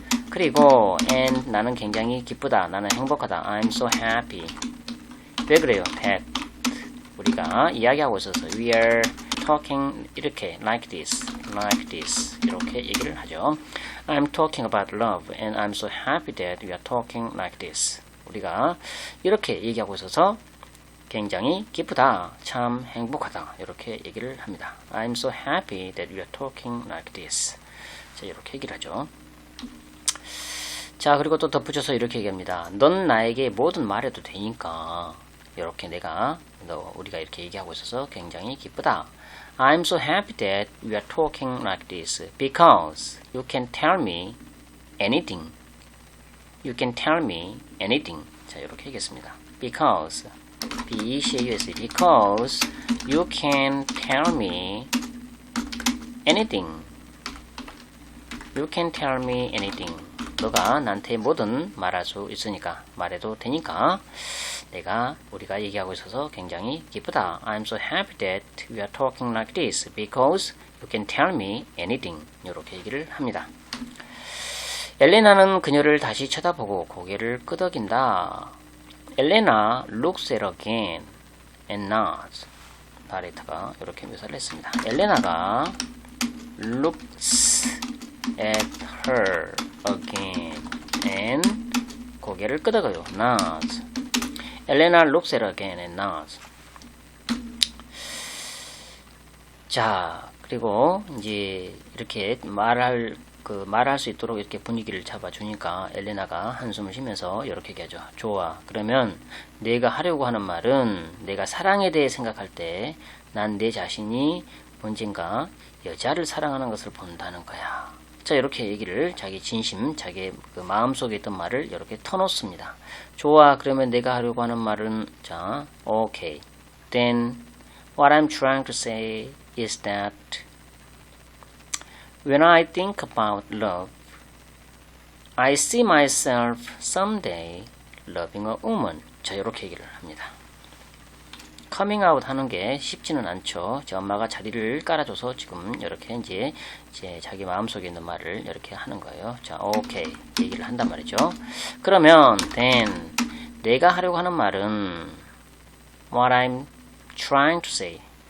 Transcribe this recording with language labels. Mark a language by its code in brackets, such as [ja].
[ko] 그리고 and 나는 굉장히 기쁘다. 나는 행복하다. [en] I'm so happy. [ko] 왜 그래요? That 우리가 이야기하고 있어서 [en] we are talking [ko] 이렇게 [en] like this [ko] 이렇게 얘기를 하죠. [en] I'm talking about love and I'm so happy that we are talking like this. [ko] 우리가 이렇게 얘기하고 있어서 굉장히 기쁘다. 참 행복하다. 이렇게 얘기를 합니다. [en] I'm so happy that we are talking like this. [ko] 자, 이렇게 얘기를 하죠. 자, 그리고 또 덧붙여서 이렇게 얘기합니다. 넌 나에게 뭐든 말해도 되니까 이렇게 우리가 이렇게 얘기하고 있어서 굉장히 기쁘다. [en] I'm so happy that we are talking like this because you can tell me anything. You can tell me anything. [ko] 자, 이렇게 얘기했습니다. [en] Because B-E-C-A-U-S because you can tell me anything. You can tell me anything. [ko] 너가 나한테 뭐든 말할 수 있으니까 말해도 되니까 우리가 얘기하고 있어서 굉장히 기쁘다. [en] I'm so happy that we are talking like this because you can tell me anything. [ko] 이렇게 얘기를 합니다. 엘레나는 그녀를 다시 쳐다보고 고개를 끄덕인다. [en] 엘레나 looks at her again and nods. [ko] 나레이터가 이렇게 묘사를 했습니다. [en] 엘레나가 looks at her again and [ko] 고개를 끄덕여요. [en] nods. 엘레나 looks at her again and nods. [ko] 자, 그리고 이제 이렇게 말할 수 있도록 이렇게 분위기를 잡아주니까 엘레나가 한숨을 쉬면서 이렇게 얘기하죠. 좋아. 그러면 내가 하려고 하는 말은 내가 사랑에 대해 생각할 때 난 내 자신이 언젠가 여자를 사랑하는 것을 본다는 거야. 자, 이렇게 얘기를 자기 진심, 자기 그 마음속에 있던 말을 이렇게 터놓습니다. 좋아. 그러면 내가 하려고 하는 말은 자, okay. [en] Then what I'm trying to say is that when I think about love, I see myself someday loving a woman. [ko] 자, 이렇게 얘기를 합니다. 커밍 아웃 하는 게 쉽지는 않죠. 제 엄마가 자리를 깔아줘서 지금 이렇게 이제 자기 마음속에 있는 말을 이렇게 하는 거예요. 자, 오케이. 얘기를 한단 말이죠. 그러면 [en] then [ko] 내가 하려고 하는 말은 [en] what I'm trying to say.